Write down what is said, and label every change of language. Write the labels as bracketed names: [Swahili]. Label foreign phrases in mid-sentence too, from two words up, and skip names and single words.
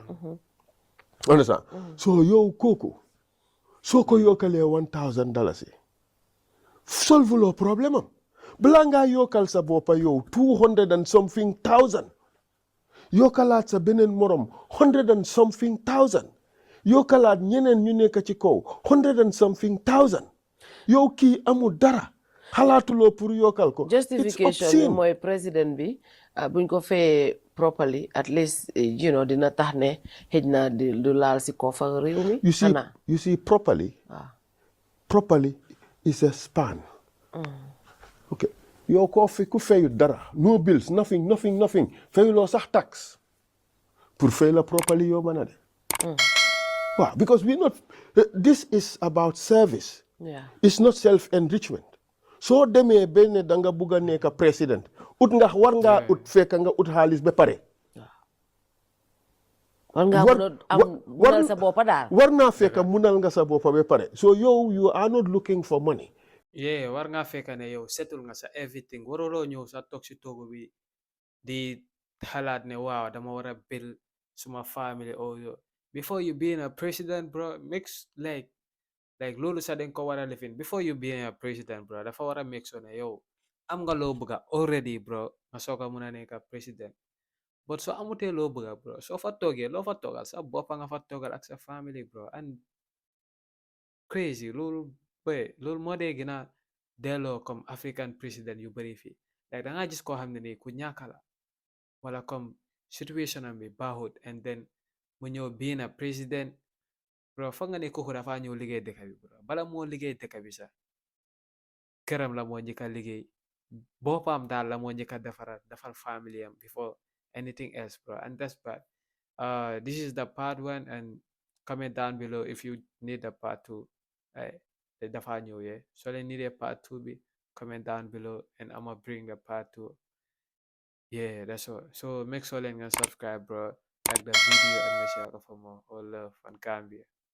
[Wolof] Understand? So yow kooku soo ko yokkalee $1,000 solve lo problem am balaa ngaa yokkal sa boppa yow [English] 200 and something thousand [Wolof] yokkalaat sa beneen morom [English] 100 and something thousand [Wolof] yokkalaat ñeneen ñu nekk ci kaw [English] 100 and something thousand [Wolof] yow kii amul dara xalaatuloo pour yokkal ko. justification bi mooy président bi buñ ko fayee properly [English] at least [Wolof] dina tax ne xëj na du laal si koo fa réew mi. [English] you see properly is a span. [Wolof] Okay. yow koo fi ku fayu dara [English] no bills nothing [Wolof] fayuloo sax tax pour fay la properly yow mën a de waaw [English] because this is about service. It's not self-enrichment. [Wolof] soo demee benn da nga bugg a nekk président war ngaa fekk nga xaalis ba pare. war ngaa munal sa boppa daal. war naa fekk munal nga sa boppa ba pare so yow [English] you are not looking for money. [Wolof] war ngaa fekk ne yow setul nga sa everything waruloo ñëw sa toog si toogu bi di xalaat ne waaw dama war a build suma family [English] before you being a president bro makes like [Wolof] loolu sax dañ ko war a lifin [English] before you being a president bro [Wolof] dafa war a [English] make sure [Wolof] ne yow am nga loo bëgga [English] already bro [Wolof] nga soog a mun a nekk president but soo amutee loo bëgga bro soo fa toogee loo fa toogal sa boppa nga fa toogal ak sa family bro [English] and crazy [Wolof] loolu moo dee gën a delloo comme African président yu bëri fii like da ngaa gis koo xam ne nii ku ñàkk la wala comme situation am bi baaxut [English] and then [Wolof] mu ñëw [English] being a président bro [Wolof] foog nga ne kooku dafa ñëw liggéey dëkk bi bro bala moo liggéey dëkk bi sax këram la moo njëkk a liggéey boppam daal la moo njëkk a defal family am [English] before anything else bro and that's bad. This is the part 1 and comment down below if you need the part 2 [Wolof] dafa ñëw so leen [English] need a part 2 bi comment down below and I'ma bring the part 2 that's all so make sure [Wolof] leen nga [English] subscribe bro like the video and share ko for more all love and Gambia.